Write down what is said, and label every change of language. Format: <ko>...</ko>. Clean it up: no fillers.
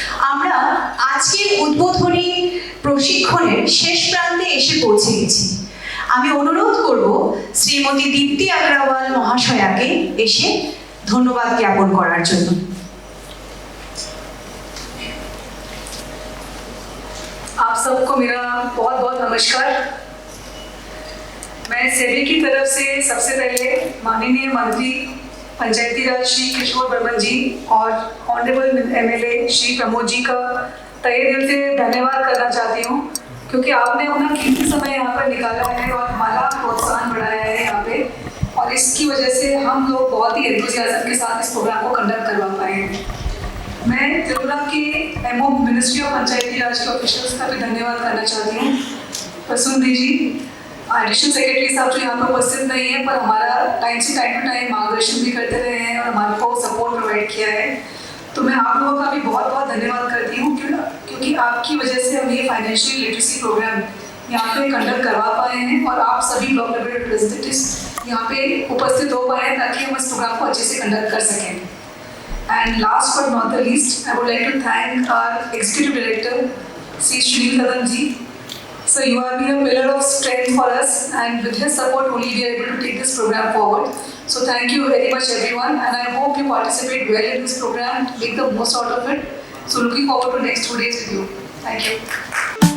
<bn>আমরা আজকের উদ্বোধনী প্রশিক্ষণের শেষ প্রান্তে এসে পৌঁছে গেছি। আমি অনুরোধ করব শ্রীমতী দীপ্তি আগরওয়াল মহাশয়াকে এসে ধন্যবাদ জ্ঞাপন করার জন্য।</bn> <hi>आप सबको मेरा बहुत बहुत नमस्कार। मैं सेबी की तरफ से सबसे पहले माननीय मंत्री पंचायती राज श्री किशोर वर्मन जी और ऑनरेबल एमएलए श्री प्रमोद जी का तहे दिल से धन्यवाद करना चाहती हूँ, क्योंकि आपने अपना कीमती समय यहाँ पर निकाला है और हमारा प्रोत्साहन बढ़ाया है यहाँ पे, और इसकी वजह से हम लोग बहुत ही एंथुसियाज्म के साथ इस प्रोग्राम को कंडक्ट करवा पाए हैं। मैं त्रिपुरा के एमओ मिनिस्ट्री ऑफ पंचायती राज के ऑफिशियल्स का भी धन्यवाद करना चाहती हूँ। प्रसून जी, एडिशनल सेक्रेटरी साहब जो यहाँ पर उपस्थित नहीं है, पर हमारा टाइम से टाइम टू टाइम मार्गदर्शन भी करते रहे हैं और हमारे को सपोर्ट प्रोवाइड किया है। तो मैं आप लोगों का भी बहुत बहुत धन्यवाद करती हूँ, क्योंकि आपकी वजह से हम ये फाइनेंशियल लिटरेसी प्रोग्राम यहाँ पे कंडक्ट करवा पाए हैं और आप सभी ब्लॉक लेवल रिप्रेजेंटेटिव्स यहाँ पे उपस्थित हो पाए हैं ताकि हम इस प्रोग्राम को अच्छे से कंडक्ट कर सकें।</hi> <en>And last but not the least, I would like to thank our Executive Director, Sri Srinil Kadan ji. So you have been a pillar of strength for us, and with his support only we are able to take this program forward. So thank you very much everyone, and I hope you participate well in this program, make the most out of it. So looking forward to next 2 days with you. Thank you.</en>